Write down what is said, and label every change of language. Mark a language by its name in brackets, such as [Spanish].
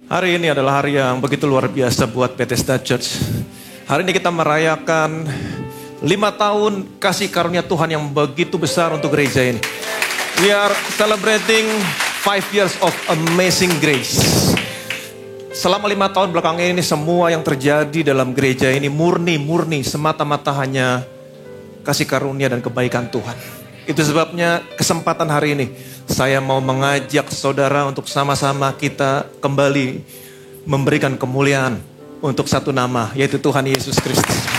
[Indonesian] Hari ini adalah hari yang begitu luar biasa buat Bethesda Church. Hari ini kita merayakan 5 tahun kasih karunia Tuhan yang begitu besar untuk gereja ini. [English] We are celebrating 5 years of amazing grace. [Indonesian] Selama 5 tahun belakang ini semua yang terjadi dalam gereja ini murni semata-mata hanya kasih karunia dan kebaikan Tuhan. Itu sebabnya kesempatan hari ini saya mau mengajak saudara untuk sama-sama kita kembali memberikan kemuliaan untuk satu nama, yaitu Tuhan Yesus Kristus.